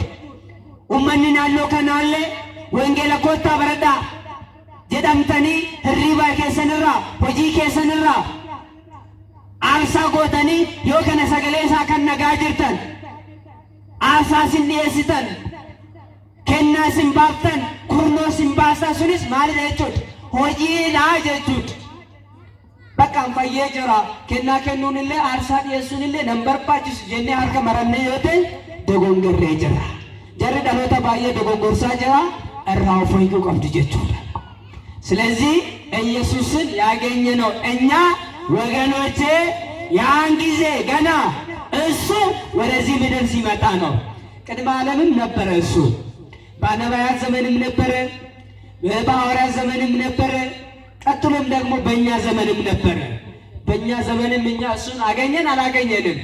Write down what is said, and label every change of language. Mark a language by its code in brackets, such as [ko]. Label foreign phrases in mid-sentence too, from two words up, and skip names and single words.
[om] Uummanni naannoo kanaallee wangeela koottaa baradhaa jedhamtanii hirriibaa keessanirraa, hojii keessanirraa aarsaa gootanii yoo kana sagalee isaa kan nagaa jirtan, aarsaa isin dhiyeessitan, kennaa isin baaftan, kurnoo isin baastan sunis maalidha jechuudha? Hojiidha jechuudha. Bakka fayyee jira kennaa kennuunillee aarsaa dhiyeessuunillee nan barbaachisu jennee harka marannee yoo ta'e dogongorree jira. Jarri dhaloota baay'ee dogongorsaa jira, irraa of eeguu qabdu jechuudha. [am] ስለዚህ ኢየሱስን ያገኘነው እኛ ወገኖቼ ያን ጊዜ ገና እሱ ወደዚህ ምድር ሲመጣ ነው። ቅድመ ዓለምም ነበረ እሱ፣ በነቢያት ዘመንም ነበረ፣ በሐዋርያት ዘመንም ነበረ፣ ቀጥሎም ደግሞ በእኛ ዘመንም ነበረ። በእኛ ዘመንም እኛ እሱን አገኘን አላገኘንም?